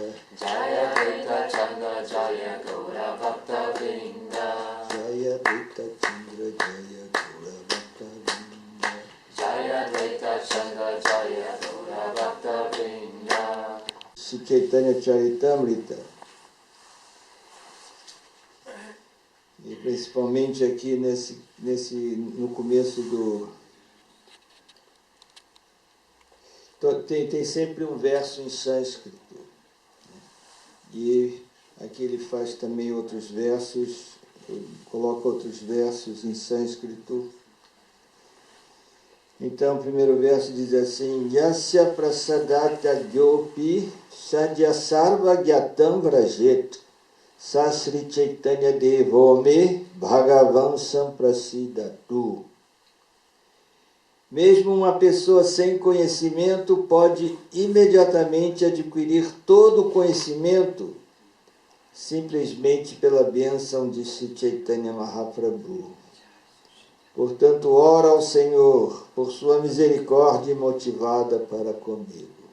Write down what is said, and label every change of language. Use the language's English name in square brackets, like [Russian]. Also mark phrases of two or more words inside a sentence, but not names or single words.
[Bangla] জয় দ্বৈত চন্দ্র জয় গৌর ভক্ত বৃন্দ. জয় দ্বৈত চন্দ্র জয় গৌর ভক্ত বৃন্দ. জয় দ্বৈত চন্দ্র জয় গৌর ভক্ত বৃন্দ. [Portuguese] Sri Chaitanya Charitamrita, e principalmente aqui no começo tem sempre um verso em sânscrito, né? E aqui ele faz também outros versos, coloca outros versos em sânscrito. Então, o primeiro verso diz assim: [Sanskrit] यस्य प्रसादात् ज्ञोऽपि सद्यः सर्व ज्ञतां व्रजेत् सश्री चैतन्य देवो मे भगवान् सम्प्रसीदतु. [Portuguese] Mesmo uma pessoa sem conhecimento pode imediatamente adquirir todo o conhecimento simplesmente pela bênção de Sri Chaitanya Mahaprabhu. Portanto, ora ao Senhor por sua misericórdia motivada para comigo.